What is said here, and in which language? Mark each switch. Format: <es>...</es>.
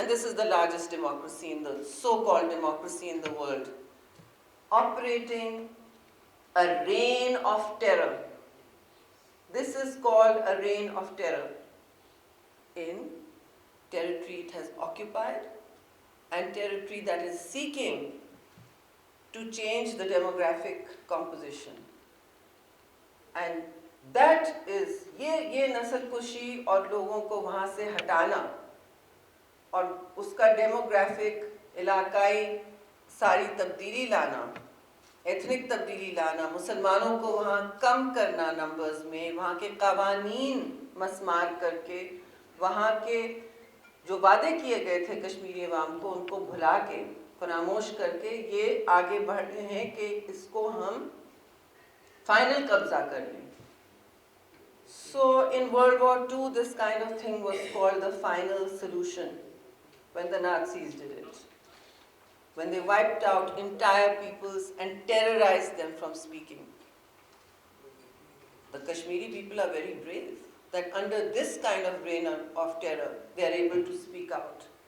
<en>And this is the largest democracy in the so-called democracy in the world, operating a reign of terror. This is called a reign of terror in territory it has occupied and territory that is seeking to change the demographic composition. And that is</en> <ur>یہ نسل کشی اور لوگوں کو وہاں سے ہٹانا اور اس کا ڈیموگرافک علاقائی ساری تبدیلی لانا، ایتھنک تبدیلی لانا، مسلمانوں کو وہاں کم کرنا نمبرز میں، وہاں کے قوانین مسمار کر کے، وہاں کے جو وعدے کیے گئے تھے کشمیری عوام کو ان کو بھلا کے، فراموش کر کے یہ آگے بڑھ رہے ہیں کہ اس کو ہم فائنل قبضہ کر لیں.</ur> <en>So in World War II, this kind of thing was called the final solution when the Nazis did it. When they wiped out entire peoples and terrorized them from speaking. The Kashmiri people are very brave that under this kind of reign of terror, they are able to speak out.</en>